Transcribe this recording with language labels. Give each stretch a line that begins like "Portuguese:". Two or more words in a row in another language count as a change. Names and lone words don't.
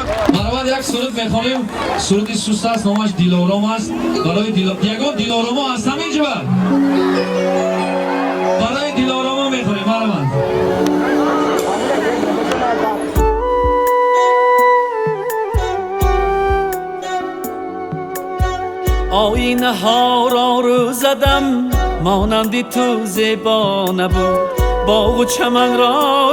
Tajik: марвад як суруд мехонем. Суруди суст аст, номаш дилором аст. барои ягон дилоромо ҳастам инҷа. барои дилоромо мехонем марвад.
Persian: آینه ها را رو زدم مانندی تو زیبا نبود باغ و چمن را